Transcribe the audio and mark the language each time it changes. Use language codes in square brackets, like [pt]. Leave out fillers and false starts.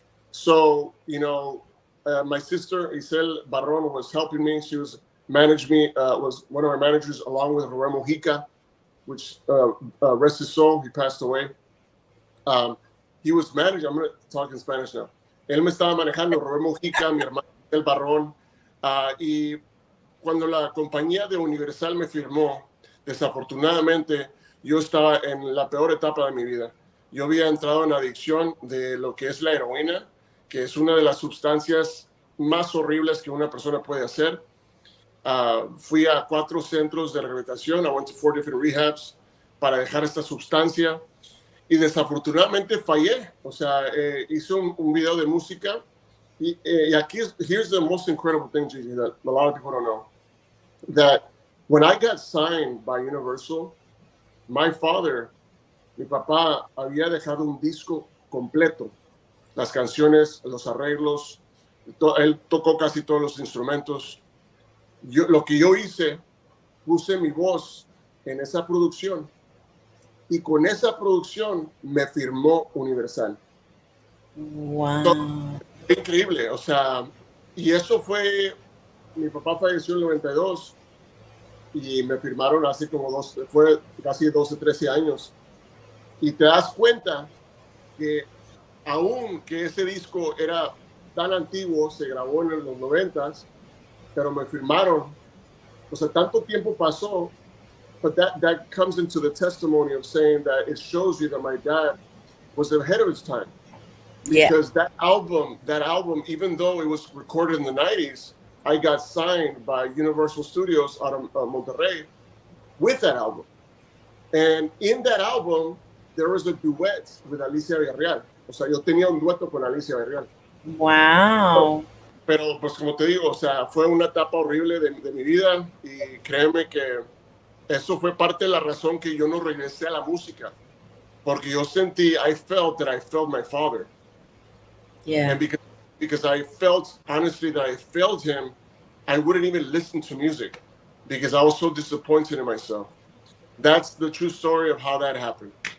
[en] So, my sister, Isel Barron, was helping me. She was one of my managers, along with Remo Hica, which, rest his soul, he passed away. Um, he was managing, I'm going to talk in Spanish now. [es] Él me estaba manejando, Rubén Mojica, mi hermano El Barrón. Y cuando la compañía de Universal me firmó, desafortunadamente yo estaba en la peor etapa de mi vida. Yo había entrado en adicción de lo que es la heroína, que es una de las sustancias más horribles que una persona puede hacer. Fui a 4 centros de rehabilitación. [en] I went to 4 different rehabs [es] para dejar esta sustancia. Y desafortunadamente fallé. O sea, hice un video de música. Y aquí [en] here's the most incredible thing, Gigi, that a lot of people don't know. That when I got signed by Universal, my father, [es] mi papá, había dejado un disco completo. Las canciones, los arreglos, él tocó casi todos los instrumentos. Lo que yo hice, puse mi voz en esa producción. Y con esa producción me firmó Universal. [en] Wow. [es] Increíble, o sea, y eso fue, mi papá falleció en el 92 y me firmaron hace fue casi 12, 13 años. Y te das cuenta que aún que ese disco era tan antiguo, se grabó en los 90s, pero me firmaron. O sea, tanto tiempo pasó, [en] but that comes into the testimony of saying that it shows you that my dad was ahead of his time. Because that album, even though it was recorded in the 90s, I got signed by Universal Studios out of Monterrey with that album. And in that album, there was a duet with Alicia Villarreal. [es] O sea, yo tenía un dueto con Alicia Villarreal. [en] Wow. [es] Pero, pues, como te digo, o sea, fue una etapa horrible de mi vida. Y créeme que eso fue parte de la razón que yo no regresé a la música. Porque yo [en] I felt my father. Yeah. And because I felt, honestly, that I failed him, I wouldn't even listen to music because I was so disappointed in myself. That's the true story of how that happened.